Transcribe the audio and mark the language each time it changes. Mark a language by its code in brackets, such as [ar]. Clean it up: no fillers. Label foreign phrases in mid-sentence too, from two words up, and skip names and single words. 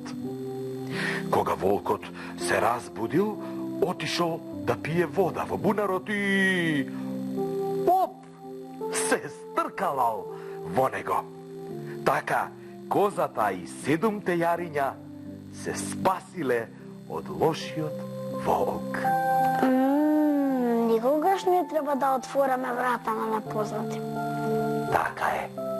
[mk] Koga volkot se razbudil, otišao da pije voda vo bunarot i... Op! Se strkalal vo nego. Taka kozata i 7 te jarinja se spasile od lošiot volk. Никогаш не треба да отвораме врата на непознати. Така е.